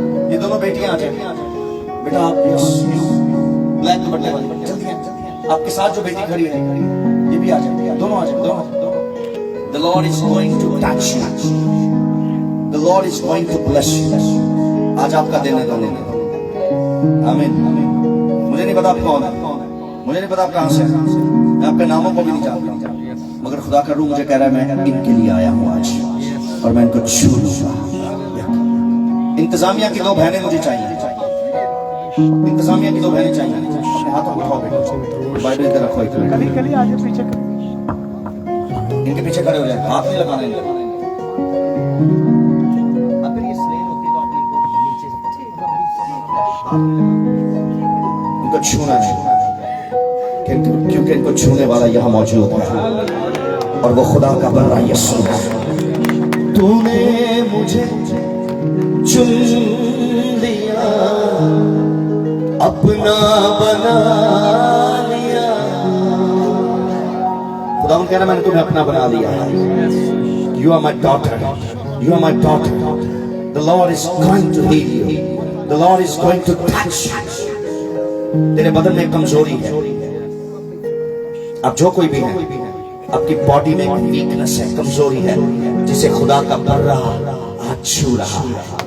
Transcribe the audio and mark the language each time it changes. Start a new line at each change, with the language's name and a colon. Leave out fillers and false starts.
Hindi: ये दोनों बेटियां आ जाए बेटा, आप ब्लैक दुपट्टे वाली जल्दी हैं, आपके साथ जो बेटी खड़ी है ये भी आ जाए, दोनों आ जाए, दोनों।
English: The Lord is going to touch you. The Lord is going to bless you.
Hindi: आज आपका दिन है, दोनों। आमीन। मुझे नहीं पता आप कौन है, मुझे नहीं पता आप कहां से हैं, मैं आपके नामों को भी नहीं जानता, मगर खुदा का रूह मुझे कह रहा है मैं इनके लिए आया हूं आज, और मैं इनको छू लूंगा। इंतजामिया की दो बहनें मुझे चाहिए, इंतजामिया की दो बहनें चाहिए। अपने हाथों को उठाओ बेटा, बाइबल इधर रखो, इनके पीछे खड़े हो जाए, हाथ नहीं लगाने। अगर ये स्लेन होती तो आप इनको नीचे से इनको छूना नहीं, क्योंकि इनको छूने वाला यहाँ मौजूद है, और वो खुदा का बड़ा यीशु है। तूने मुझे चुन लिया, अपना बना लिया। खुदा कह रहा मैंने तुम्हें अपना बना लिया।
English: You are my daughter. You are my daughter. The Lord is going to heal you. The Lord is going to touch you.
Hindi: तेरे बदन में कमजोरी है, अब जो कोई भी है, आपकी बॉडी में वीकनेस है, कमजोरी है, जिसे खुदा का बर्रा आज छू रहा है।